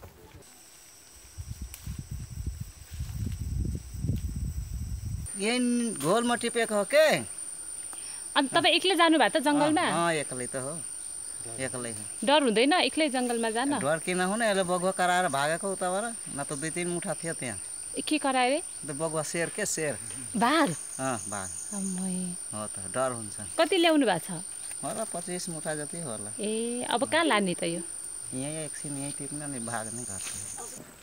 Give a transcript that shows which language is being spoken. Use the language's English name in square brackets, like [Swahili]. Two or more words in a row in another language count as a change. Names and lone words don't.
[Nepali] यही घोलमा टिपेको हो के? अनि तपाईँ एक्लै जानुभयो त जङ्गलमा? एक्लै त हो, एक्लै हो। डर हुँदैन एक्लै जङ्गलमा जान? डर किन हुने, यसले बगुवा कराएर भागेको उताबाट, न त 2-3 मुठा थियो त्यहाँ। के कराए? बगुवा शेर के शेर। बाघ? बाघ हो त, डर हुन्छ। कति ल्याउनु भएको छ? होला 25 मुठा जति होला। ए अब कहाँ लाने त यो? यहीँ एकछिन यहीँ टिप्न नि भाग्ने गर्छ।